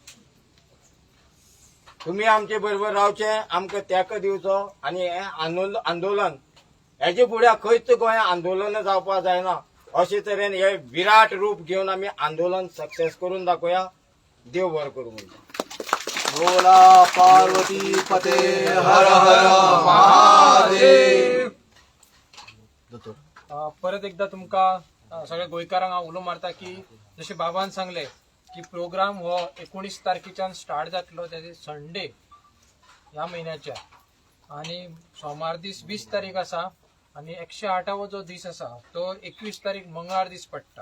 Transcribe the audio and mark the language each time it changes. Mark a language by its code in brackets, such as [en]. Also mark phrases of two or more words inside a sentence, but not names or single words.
[kok] तुम्ही आमचे बरोबर रावचे, आमकां तेंको दिवचो आनी हे आंदोलन हेजे फुड्या खंयच गोंया आंदोलन जावपा जायना. अशे तरेन हे विराट रूप घेवन आमी आंदोलन सक्सेस करून दाखोवया. देव बरें करूं. बोला पार्वती पते हर हर महादेव. परत एकदा तुमका सगळ्या गोंयकारांक हांव उलो मारता की जशें बाबान सांगले की प्रोग्राम हो 19 तारखेच्यान स्टार्ट जातलो, ते संडे ह्या म्हयन्याच्या, आणि सोमार दीस 20 तारीख आसा आणि 108वो जो दीस आसा तो 21 तारीख मंगळार दीस पडटा.